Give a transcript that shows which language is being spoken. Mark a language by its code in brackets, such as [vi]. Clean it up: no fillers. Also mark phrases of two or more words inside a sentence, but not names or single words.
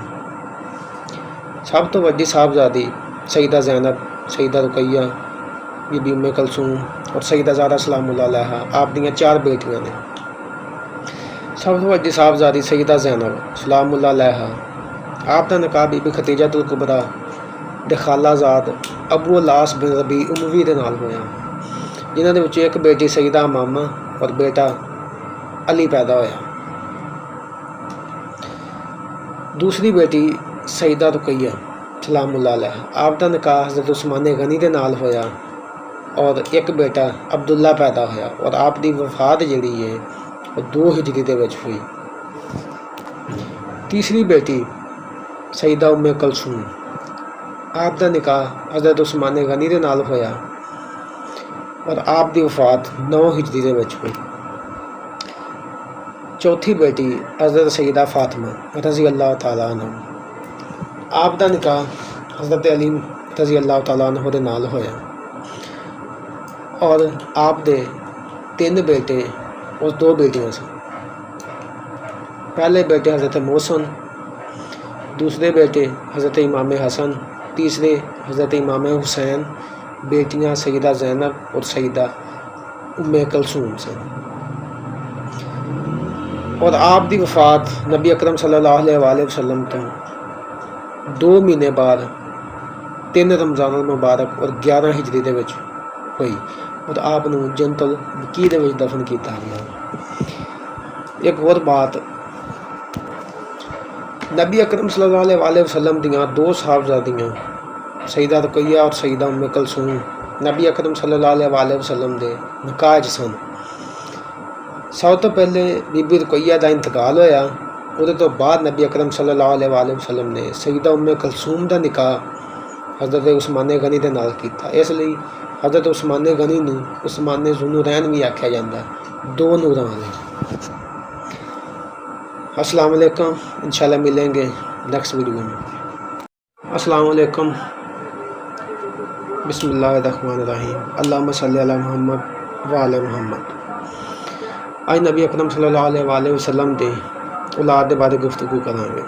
[pa] سب تو وڈی صاحبزادی سیدہ زینب، سیدہ رقیہ، بی بی ام کلثوم اور سیدہ زہرا [ar] سلام اللہ علیہا [pa] آپ دیاں 4 بیٹیاں نے۔ سب تو وڈی صاحبزادی سیدہ زینب [ar] سلام اللہ علیہا [pa] آپ دا نکاح بی بی خدیجہ الکبریٰ دے خالہ زاد ابو العاص بن ربیع اموی دے نال ہویا، جنہاں دے وچوں ایک بیٹی سیدہ امامہ اور بیٹا علی پیدا ہویا۔ دوسری بیٹی سیدہ رقیہ [ar] سلام اللہ علیہا [pa] آپ دا نکاح حضرت عثمان غنی دے نال ہویا اور ایک بیٹا عبداللہ پیدا ہویا، اور آپ دی وفات جڑی ہے وہ 2 ہجری دے وچ ہوئی۔ تیسری بیٹی سیدہ ام کلثوم آپ دا نکاح حضرت عثمان غنی دے نال ہویا اور آپ دی وفات 9 ہجری دے وچ ہوئی۔ چوتھی بیٹی حضرت سیدہ فاطمہ [ar] رضی اللہ تعالیٰ عنہ [pa] آپ دا نکاح حضرت علی [ar] رضی اللہ تعالیٰ عنہ [pa] دے نال ہویا اور آپ دے 3 بیٹے اور 2 بیٹیاں سن۔ پہلے بیٹے حضرت محسن، دوسرے بیٹے حضرت امام حسن، تیسرے حضرت امام حسین، بیٹیاں سیدہ زینب اور سیدہ ام کلثوم سن۔ اور آپ دی وفات نبی اکرم [ar] صلی اللہ علیہ وآلہ وسلم [pa] تو 2 مہینے بعد 3 رمضان المبارک اور 11 ہجری دے وچ ہوئی، اور آپ نو جنت البقیع دے وچ دفن کیتا گیا۔ ایک اور بات، نبی اکرم [ar] صلی اللہ علیہ وآلہ وسلم [pa] دیاں 2 صاحبزادیاں سیدہ رقیہ اور سیدہ ام کلثوم نبی اکرم [ar] صلی اللہ علیہ وآلہ وسلم [pa] دے نکاح سن۔ سب تو پہلے بی بی رقیہ دا انتقال ہویا، وہ تو بعد نبی اکرم [ar] صلی اللہ علیہ وآلہ وسلم [pa] نے سیدہ ام کلثوم دا نکاح حضرت عثمان غنی دے نال کیتا۔ اس لیے حضرت عثمان غنی نو عثمان ذو نورین بھی آکھیا جاندا، 2 نوراں والے۔ [ar] السلام علیکم، انشاءاللہ [ur] ملیں گے [en] next video [ur] میں۔ [ar] السلام علیکم۔ بسم اللہ الرحمن الرحیم۔ اللہم صلی علی محمد وعلی محمد۔ [pa] آج نبی اکرم [ar] صلی اللہ علیہ وآلہ وسلم [pa] دے اولاد دے بارے گفتگو کریں گے۔